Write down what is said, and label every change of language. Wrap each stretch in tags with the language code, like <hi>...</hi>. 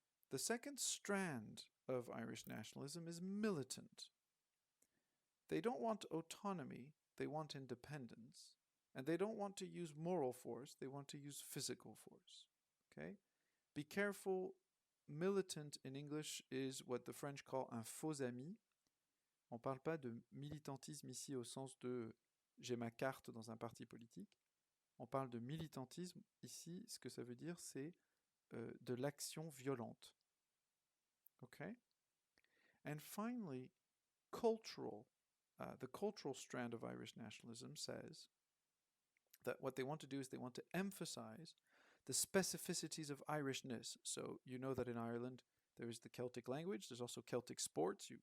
<en>The second strand of Irish nationalism is militant. They don't want autonomy, they want independence. And they don't want to use moral force, they want to use physical force. Okay? Be careful, militant in English is what the French call</en> <fr>un faux ami. On ne parle pas de militantisme ici au sens de j'ai ma carte dans un parti politique. On parle de militantisme ici, ce que ça veut dire, c'est de l'action violente.</fr> <en>Okay? And finally, the cultural strand of Irish nationalism says that what they want to do is they want to emphasize the specificities of Irishness. So you know that in Ireland there is the Celtic language, there's also Celtic sports.</en>